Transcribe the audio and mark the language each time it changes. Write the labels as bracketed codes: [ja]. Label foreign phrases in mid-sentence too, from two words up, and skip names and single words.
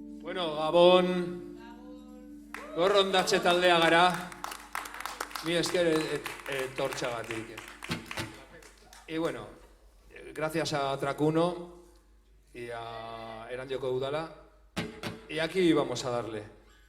[eu] Bueno, Gabon, gorrondatxe taldea gara, mi esker etortxagatik. [es] Y bueno, gracias a Tracuno y a Erandioko Udala, y aquí vamos a darle.